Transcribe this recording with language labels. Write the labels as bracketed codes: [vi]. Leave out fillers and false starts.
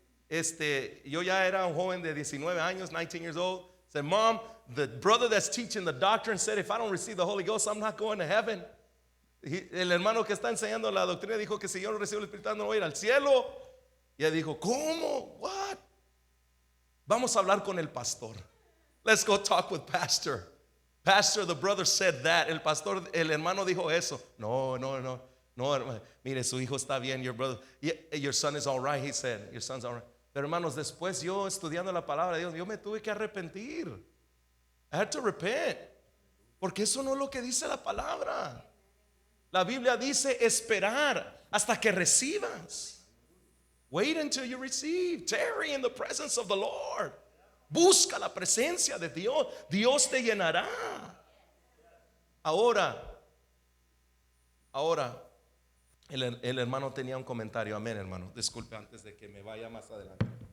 [es] yo ya era un joven de 19 años, [en] 19 years old. Said, Mom, the brother that's teaching the doctrine said, if I don't receive the Holy Ghost, I'm not going to heaven. [es] El hermano que está enseñando la doctrina dijo que si yo no recibo el Espíritu Santo no voy a ir al cielo. Y ella dijo, ¿cómo? [en] What? [es] Vamos a hablar con el pastor. [en] Let's go talk with pastor. Pastor, the brother said that. [es] El pastor, el hermano dijo eso. No, hermano. Mire, su hijo está bien. [en] Your brother, your son is all right. He said, your son's all right. [es] Pero hermanos, después yo estudiando la palabra de Dios, yo me tuve que arrepentir. [en] I had to repent. [es] Porque eso no es lo que dice la palabra. La Biblia dice esperar hasta que recibas. [en] Wait until you receive. Tarry in the presence of the Lord. [es] Busca la presencia de Dios. Dios te llenará. Ahora, el hermano tenía un comentario. Amén, hermano. Disculpe antes de que me vaya más adelante.